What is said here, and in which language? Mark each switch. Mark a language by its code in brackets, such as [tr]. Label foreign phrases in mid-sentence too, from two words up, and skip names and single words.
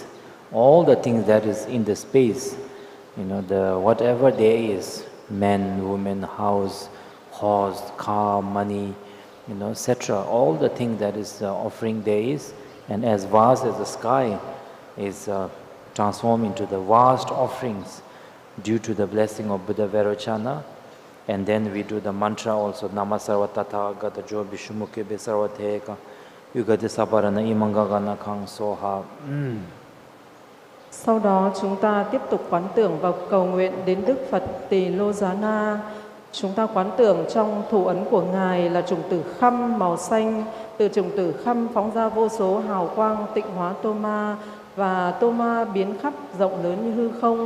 [en] All the things that is in the space, the whatever there is, man, woman, house, horse, car, money, etc. All the things that is offering there is, and as vast as the sky is transformed into the vast offerings due to the blessing of Buddha Verochana. And then we do the mantra also, [sa] नम सर्व तथागत जो विशुमुके बेसर्वथेक युगति सपरण इमङ्गगन कङ् सोह. [vi] Sau đó chúng ta tiếp tục quán tưởng và cầu nguyện đến Đức Phật Tỳ Lô Giá Na. Chúng ta quán tưởng trong thủ ấn của Ngài là chủng tử khăm màu xanh. Từ chủng tử khăm phóng ra vô số hào quang tịnh hóa Tô Ma, và Tô Ma biến khắp rộng lớn như hư không.